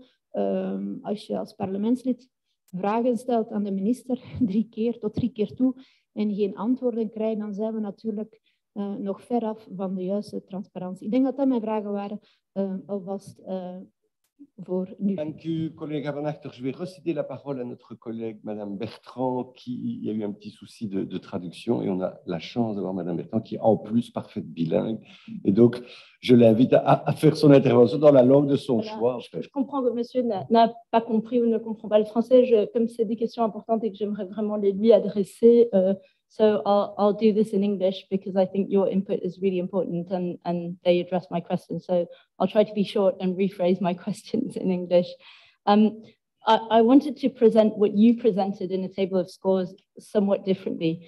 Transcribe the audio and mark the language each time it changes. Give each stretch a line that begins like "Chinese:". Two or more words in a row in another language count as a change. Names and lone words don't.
Dutch: Als je als parlementslid vragen stelt aan de minister 3 keer tot 3 keer toe en geen antwoorden krijgt, dan zijn we natuurlijk nog ver af van de juiste transparantie. Ik denk dat dat mijn vragen waren, alvast voor nu. Dank u, collega Van Achter.
French: Je vais recéder la parole à notre collègue, Madame Bertrand, qui y a eu un petit souci de traduction, et on a la chance d'avoir Madame Bertrand, qui est en plus parfaite bilingue. Et donc, je l'invite à faire son intervention dans la langue de son choix. Je comprends que monsieur n'a pas compris ou ne comprend pas le français. Comme c'est des questions importantes et que j'aimerais vraiment les lui adresser,
English: so I'll do this in English because I think your input is really important and they address my questions. So I'll try to be short and rephrase my questions in English. I wanted to present what you presented in a table of scores somewhat differently.